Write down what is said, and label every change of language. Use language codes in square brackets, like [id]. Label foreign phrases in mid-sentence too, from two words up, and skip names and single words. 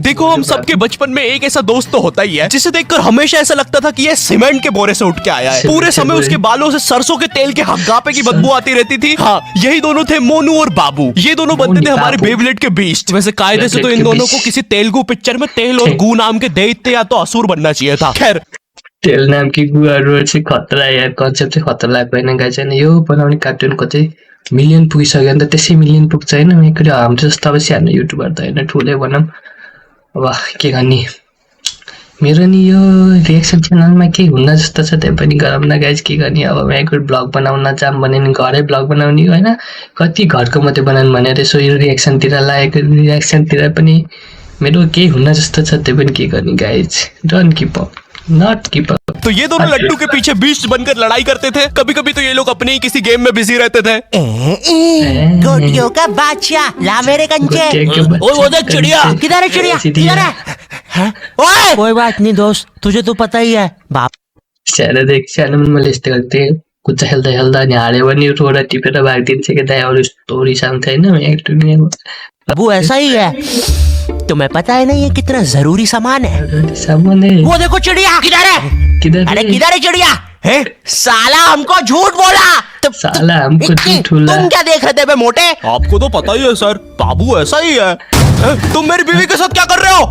[hi] देखो हम सबके बचपन में एक ऐसा दोस्त तो होता ही है जिसे देखकर हमेशा ऐसा लगता था कि ये सीमेंट के बोरे से उठ के आया है। पूरे समय उसके बालों से सरसों के तेल के हग्गापे की बदबू आती रहती थी। हाँ, यही दोनों थे मोनू और बाबू। ये दोनों बनते थे हमारे बेब्लेड के बीस्ट। वैसे कायदे से तो इन दोनों को किसी तेलुगु पिक्चर में तेल और गू नाम के दैत्य या तो असुर बनना चाहिए था। खैर, तेल नाम की [ne] गुहरू चाहिँ खतरा यार, कन्सेप्ट चाहिँ खतरा लाग्दैन गाइस। हैन यो बनाउने कार्टुनको चाहिँ मिलियन पुगिसक्यो नि त, त्यसै मिलियन पुग्छ हैन। मेकुरी हाम्रो जस्तो अब सानो युट्युबर त हैन, ठुलै बनाऊँ। अब के गर्ने, मेरो नि यो रिएक्सन च्यानलमा के हुन्न जस्तो छ, त्यही पनि गरौँ न गाइस। के गर्ने अब, मेकुरी ब्लग बनाउन जाम भने नि घरै ब्लग बनाउने हैन, कति घरको मात्रै बनाउनु भनेर यसो यो रिएक्सनतिर लागेको। रिएक्सनतिर पनि मेरो केही हुन्न जस्तो छ, त्यही पनि के गर्ने गाइस। [en] Don't keep up, not keep up. [hi] तो ये दोनों लट्टू के पीछे बीस्ट बनकर लड़ाई करते थे। कभी कभी तो ये लोग अपने ही किसी गेम में बिजी रहते थे। गोटियों का बादशाह ला मेरे कंचे। वो देख चिड़िया। किधर है चिड़िया? किधर है? ओए कोई बात नहीं दोस्त, तुझे तो पता ही है। बाप [ne] सानो देख, सानो मैले यस्तो गर्थेँ। कुच्चा खेल्दा अनि हार्यो भने रोडा टिपेर भागिदिन्छ कि दाइ, अरू यस्तो रिसाउँथ्यो हैन। [hi] बाबू ऐसा ही है, तुम्हें पता है ना ये कितना जरूरी सामान है। वो देखो चिड़िया। किधर है? अरे किधर है चिड़िया? साला हमको झूठ बोला। साला हमको झूठ बोला। तुम क्या देख रहे थे बे मोटे? आपको तो पता ही है सर, बाबू ऐसा ही है। तुम मेरी बीवी के साथ क्या कर रहे हो?